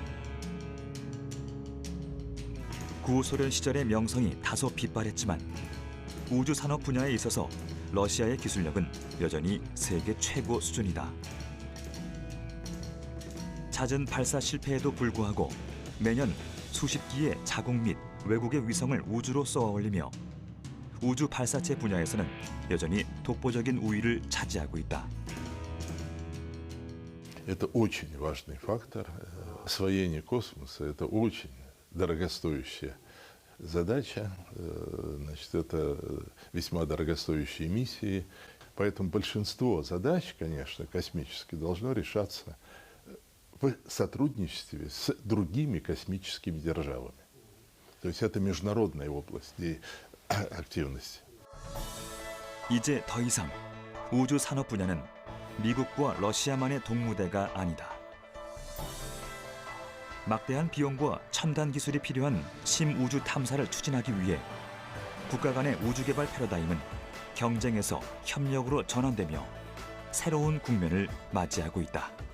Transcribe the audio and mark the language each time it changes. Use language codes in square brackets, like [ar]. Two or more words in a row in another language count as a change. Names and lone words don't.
[ko] 구소련 시절의 명성이 다소 빗발했지만 우주 산업 분야에 있어서 러시아의 기술력은 여전히 세계 최고 수준이다. 잦은 발사 실패에도 불구하고 매년 수십 기의 자국 및 외국의 위성을 우주로 쏘아 올리며 우주 발사체 분야에서는 여전히 독보적인 우위를 차지하고 있다. [ru] Это очень важный фактор. Освоение космоса – это очень дорогостоящая задача. Значит, это весьма дорогостоящие миссии. Поэтому большинство задач, конечно, космических, должно решаться в сотрудничестве с другими космическими державами. То есть это международная область активности. [ko] 이제 더 이상 우주 산업 분야는 미국과 러시아만의 동무대가 아니다. 막대한 비용과 첨단 기술이 필요한 심우주 탐사를 추진하기 위해 국가 간의 우주 개발 패러다임은 경쟁에서 협력으로 전환되며 새로운 국면을 맞이하고 있다.